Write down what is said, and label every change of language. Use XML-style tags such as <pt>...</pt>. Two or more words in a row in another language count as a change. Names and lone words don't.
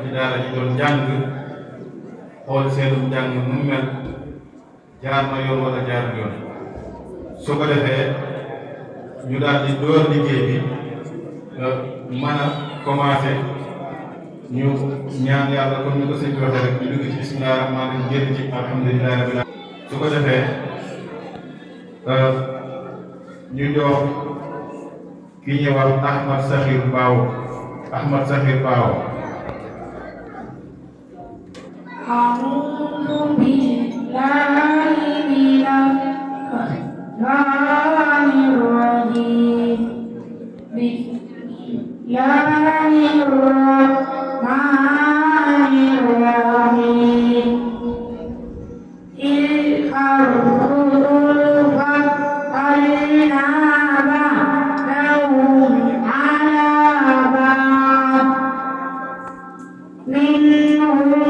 <wo>ci daara ji doon jàng xool seenum jàng nu mu mel jaar na yoon wala jaar yoon su ko defee ñu daal di door liggéey bi mën a commencé ñu ñaan yàlla comme ni ko sëñ bi waxee rek ñu dugg ci</wo> <ar>بسم الله الرحمن الرحيم</ar> <wo>génn ci</wo> <ar>الحمد لله رب العالمين</ar> <wo>su ko defee ñu jox ki ñuy wax Ahmad Sakhir Baaw</wo> <ar>أعوذ بالله من الشيطان الرجيم بسم الله الرحمن الرحيم تلك الرسل فضلنا بعضهم على بعض منهم</ar>